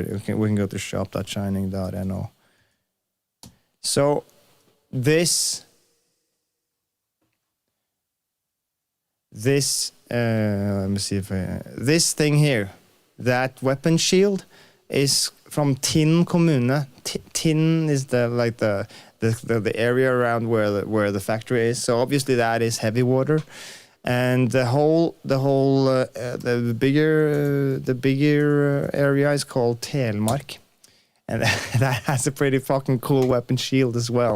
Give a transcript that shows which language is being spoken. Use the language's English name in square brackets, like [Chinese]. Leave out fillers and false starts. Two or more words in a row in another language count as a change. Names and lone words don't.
[English] We can go to shop.shining.no. So this let me see if this thing here, that weapon shield, is from Tinn kommune. Tinn is the area around where the factory is. So obviously that is heavy water, and the bigger area is called Telemark, and that has a pretty fucking cool weapon shield as well.